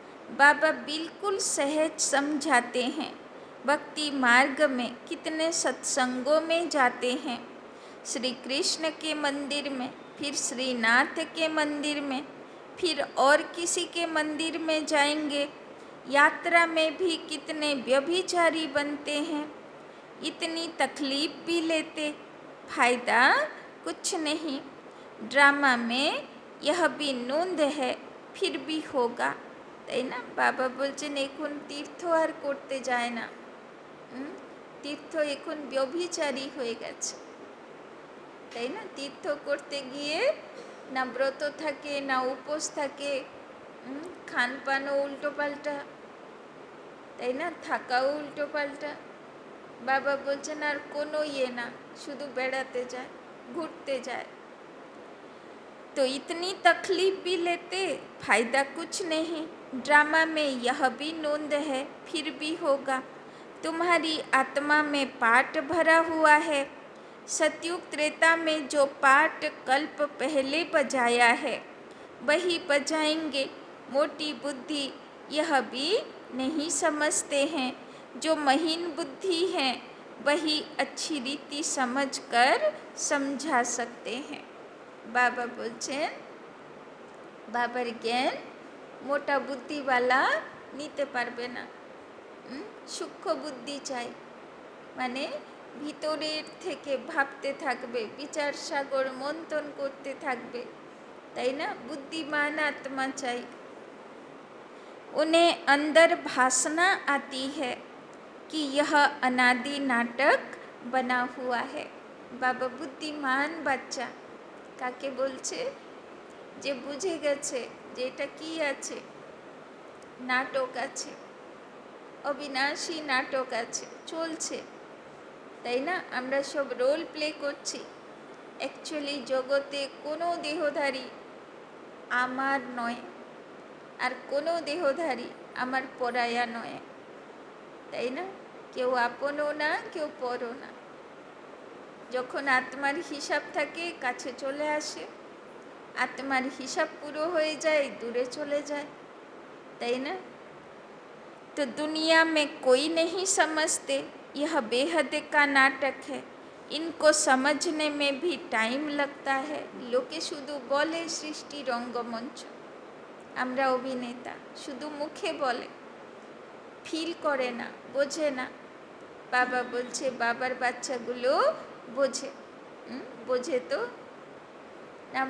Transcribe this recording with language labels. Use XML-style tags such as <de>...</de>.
<hi>बाबा बिल्कुल सहज समझाते हैं। भक्ति मार्ग में कितने सत्संगों में जाते हैं, श्री कृष्ण के मंदिर में, फिर श्रीनाथ के मंदिर में, फिर और किसी के मंदिर में जाएंगे। यात्रा में भी कितने व्यभिचारी बनते हैं, इतनी तकलीफ भी लेते, फायदा कुछ नहीं। ड्रामा में यह भी नोंद है, फिर भी होगा,</hi> <bn>তাই না? বাবা বলছেন এখন তীর্থ আর করতে যায় না, তীর্থ এখন ব্যভিচারী হয়ে গেছে, তাই না? তীর্থ করতে গিয়ে না ব্রত থাকে, না উপোস থাকে, খানপানও উল্টোপাল্টা, তাই না? থাকাও উল্টোপাল্টা। বাবা বলছেন আর কোনো না, শুধু বেড়াতে যায়, ঘুরতে যায়।</bn> <hi>तो इतनी तकलीफ भी लेते, फायदा कुछ नहीं। ड्रामा में यह भी नोंद है, फिर भी होगा। तुम्हारी आत्मा में पाठ भरा हुआ है। सतयुग त्रेता में जो पाठ कल्प पहले बजाया है वही बजाएंगे। मोटी बुद्धि यह भी नहीं समझते हैं। जो महीन बुद्धि हैं वही अच्छी रीति समझकर समझा सकते हैं।</hi> <bn>बाबा बोलছেন বাবার জ্ঞান মোটা বুদ্ধিওয়ালা নিতে পারবে না, সূক্ষ্ম বুদ্ধি চাই, মানে ভিতরের থেকে ভাবতে থাকবে, বিচার সাগর মন্থন করতে থাকবে, তাই না?</bn> <hi>बुद्धिमान आत्मा चाहिए। उन्हें अंदर भासना आती है कि यह अनादि नाटक बना हुआ है। बाबा बुद्धिमान बच्चा</hi> <bn>কাকে বলছে? যে বুঝে গেছে যে এটা কি আছে, নাটক আছে, অবিনাশী নাটক আছে, চলছে, তাই না? আমরা সব রোল প্লে করছি। অ্যাকচুয়ালি জগতে কোনো দেহধারী আমার নয়, আর কোনো দেহধারী আমার পরায়া নয়, তাই না? কেউ আপনও না, কেউ পরও না। যখন আত্মার হিসাব থাকে কাছে চলে আসে, আত্মার হিসাব পুরো হয়ে যায় দূরে চলে যায়, তাই না?</bn> <hi>तो दुनिया में कोई नहीं समझते यह बेहद का नाटक है। इनको समझने में भी टाइम लगता है।</hi> <bn>लोके শুধু বলে সৃষ্টি রঙ্গমঞ্চ, আমরা অভিনেতা, শুধু মুখে বলে, ফিল করে না, বোঝে না। বাবা বলছে বাবার বাচ্চাগুলো বোঝে, বোঝে তো না?</bn>